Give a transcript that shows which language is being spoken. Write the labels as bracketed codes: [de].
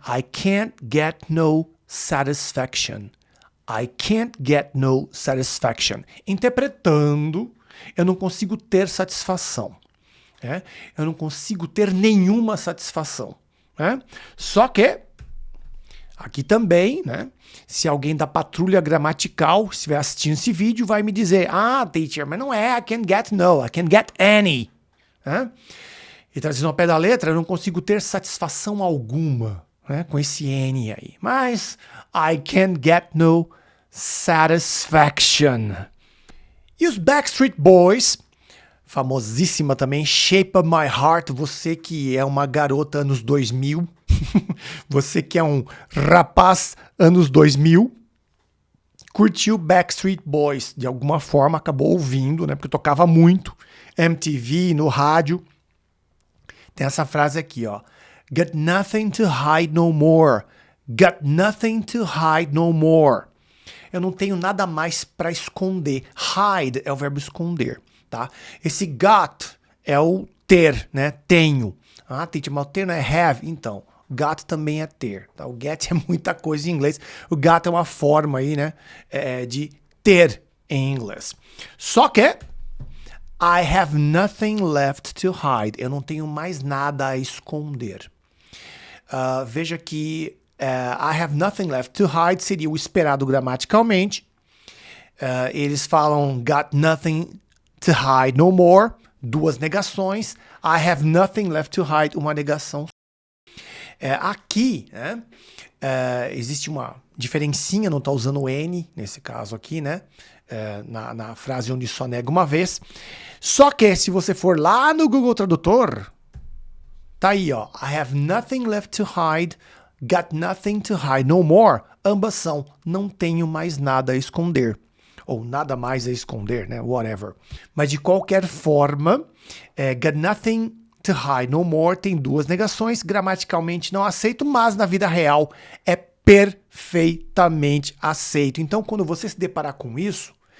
[en] I can't get no satisfaction. I can't get no satisfaction. [pt] Interpretando, eu não consigo ter satisfação. Né? Eu não consigo ter nenhuma satisfação. Né? Só que, aqui também, né? Se alguém da patrulha gramatical estiver assistindo esse vídeo, vai me dizer, teacher, mas não é [en] I can't get no, I can't get any. [pt] Né? E traduzindo ao pé da letra, eu não consigo ter satisfação alguma, né, com esse N aí. [en] Mas I can't get no satisfaction. [pt] E os Backstreet Boys, famosíssima também, Shape of My Heart, você que é uma garota anos 2000, você que é um rapaz anos 2000, curtiu Backstreet Boys de alguma forma, acabou ouvindo, né, porque tocava muito, MTV, no rádio. Tem essa frase aqui, ó. [en] Got nothing to hide no more. Got nothing to hide no more. [pt] Eu não tenho nada mais para esconder. Hide é o verbo esconder, tá? Esse got é o ter, né? Tenho. Teacher, mas o ter não é have? Então, got também é ter, tá? O get é muita coisa em inglês. O got é uma forma aí, né? De ter em inglês. [en] Só que I have nothing left to hide. [pt] Eu não tenho mais nada a esconder. Veja que [en] I have nothing left to hide [pt] seria o esperado gramaticalmente. Eles falam [en] got nothing to hide no more. [pt] Duas negações. [en] I have nothing left to hide. [pt] Uma negação. Aqui, né, existe uma diferencinha, não está usando o N, nesse caso aqui, né? Na frase onde só nega uma vez. Só que se você for lá no Google Tradutor, tá aí, ó. [en] I have nothing left to hide, got nothing to hide no more. [pt] Ambas são, não tenho mais nada a esconder. Ou nada mais a esconder, né? Whatever. Mas de qualquer forma, [en] got nothing to hide no more [pt] tem duas negações. Gramaticalmente não aceito, mas na vida real é perfeitamente aceito. Então, quando você se deparar com isso,